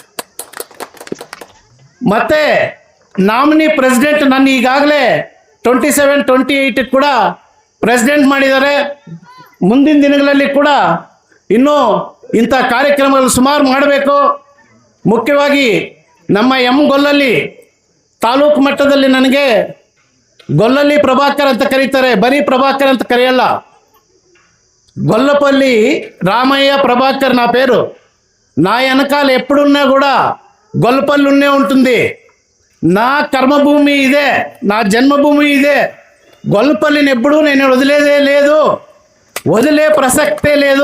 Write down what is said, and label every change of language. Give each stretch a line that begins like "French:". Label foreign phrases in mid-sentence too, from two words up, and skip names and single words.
Kannada: ಮತ್ತು
English: nominee president
Kannada: ನನ್ನ ಈಗಾಗಲೇ 27, 28 ಕೂಡ ಪ್ರೆಸಿಡೆಂಟ್ ಮಾಡಿದ್ದಾರೆ. ಮುಂದಿನ ದಿನಗಳಲ್ಲಿ ಕೂಡ ಇನ್ನೂ ಇಂಥ ಕಾರ್ಯಕ್ರಮಗಳು ಸುಮಾರು ಮಾಡಬೇಕು. ಮುಖ್ಯವಾಗಿ ನಮ್ಮ ಗೊಲ್ಲಲ್ಲಿ ತಾಲೂಕು ಮಟ್ಟದಲ್ಲಿ ನನಗೆ ಗೊಲ್ಲಲ್ಲಿ ಪ್ರಭಾಕರ್ ಅಂತ ಕರೀತಾರೆ, ಬರೀ ಪ್ರಭಾಕರ್ ಅಂತ ಕರೆಯಲ್ಲ.
Telugu: గొల్లపల్లి రామయ్య ప్రభాకర్ నా పేరు. నా వెనకాల ఎప్పుడున్నా కూడా గొల్లపల్లి ఉన్నే ఉంటుంది. నా కర్మభూమి ఇదే, నా జన్మభూమి ఇదే. గొల్లపల్లిని ఎప్పుడూ నేను వదిలేదే లేదు, వదిలే ప్రసక్తే లేదు.